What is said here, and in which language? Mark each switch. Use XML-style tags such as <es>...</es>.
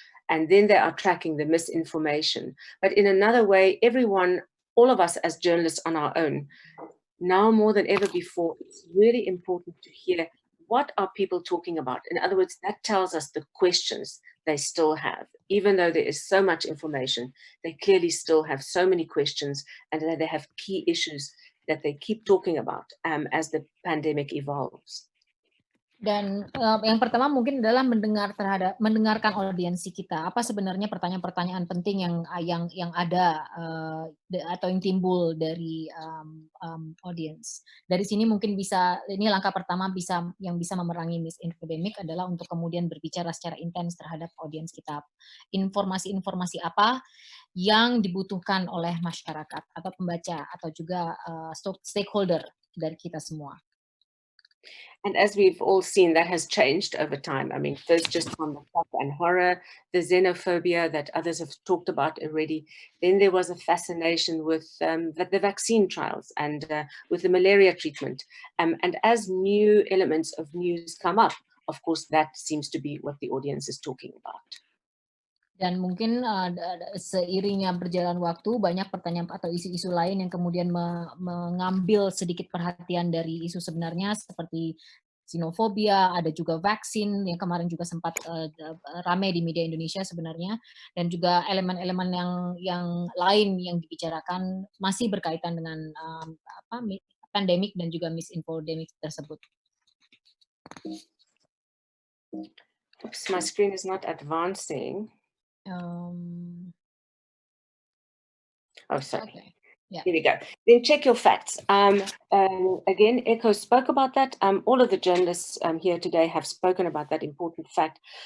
<en>And then they are tracking the misinformation. But in another way, everyone, all of us as journalists on our own, now more than ever before, it's really important to hear what are people talking about. In other words, that tells us the questions they still have. Even though there is so much information, they clearly still have so many questions, and they have key issues that they keep talking about as the pandemic evolves.</en> <id>Dan yang pertama mungkin adalah mendengarkan audiensi kita. Apa sebenarnya pertanyaan-pertanyaan penting yang ada atau yang timbul dari audience. Dari sini mungkin ini langkah pertama yang bisa memerangi misinfodemic adalah untuk kemudian berbicara secara intens terhadap audiens kita. Informasi-informasi apa yang dibutuhkan oleh masyarakat atau pembaca atau juga stakeholder dari kita semua.</id> <en>And as we've all seen, that has changed over time. I mean, first just on the shock and horror, the xenophobia that others have talked about already. Then there was a fascination with the vaccine trials and with the malaria treatment. And as new elements of news come up, of course, that seems to be what the audience is talking about.</en> <id>Dan mungkin seiringnya berjalan waktu, banyak pertanyaan atau isu-isu lain yang kemudian mengambil sedikit perhatian dari isu sebenarnya, seperti xenofobia, ada juga vaksin yang kemarin juga sempat ramai di media Indonesia sebenarnya, dan juga elemen-elemen yang lain yang dibicarakan masih berkaitan dengan pandemik dan juga misinfodemic tersebut. Oops, my screen is not advancing. Oh, sorry. Okay. Yeah. Here we go. Then check your facts. Again, Echo spoke about that. All of the journalists here today have spoken about that important fact.</id>